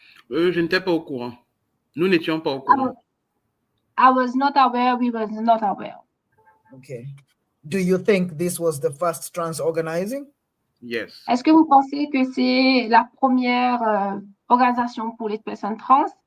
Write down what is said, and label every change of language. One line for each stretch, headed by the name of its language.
French: Je n'étais pas au courant. Nous n'étions pas au courant.
English: I was not aware, we were not aware. Okay. Do you think this was the first trans organizing? Yes.
French: Est-ce que vous pensez que c'est la première organisation pour les personnes trans?